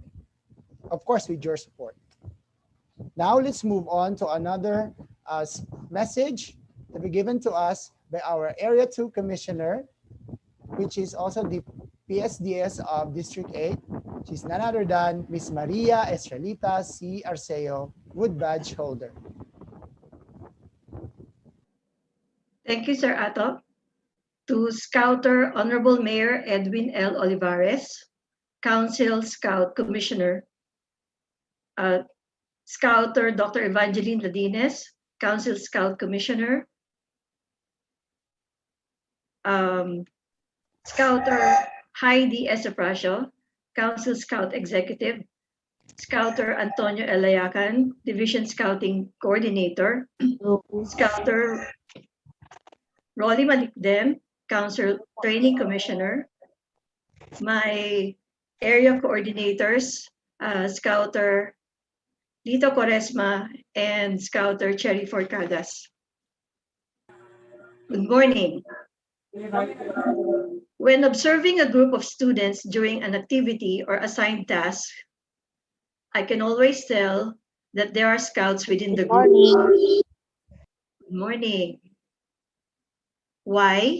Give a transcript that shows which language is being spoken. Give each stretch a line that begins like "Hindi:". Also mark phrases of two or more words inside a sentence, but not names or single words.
English: Of course, with your support. Now, let's move on to another message to be given to us by our Area 2 Commissioner, which is also the PSDS of District 8. She's none other than Ms. Maria Estrelita C. Arceo, Wood Badge holder. Thank you, Sir Ato. To Scouter Honorable Mayor Edwin L. Olivares, Council Scout Commissioner, Scouter Dr. Evangeline Ladines, Council Scout Commissioner, Scouter Heidi S. Apracio, Council Scout Executive, Scouter Antonio Elayacan, Division Scouting Coordinator, Scouter Rolly Malikdem, Council Training Commissioner, my area coordinators, Scouter Lito Quaresma and Scouter Cherry Forcadas. Good morning. When observing a group of students during an activity or assigned task, I can always tell that there are scouts within the group. Good morning. Why?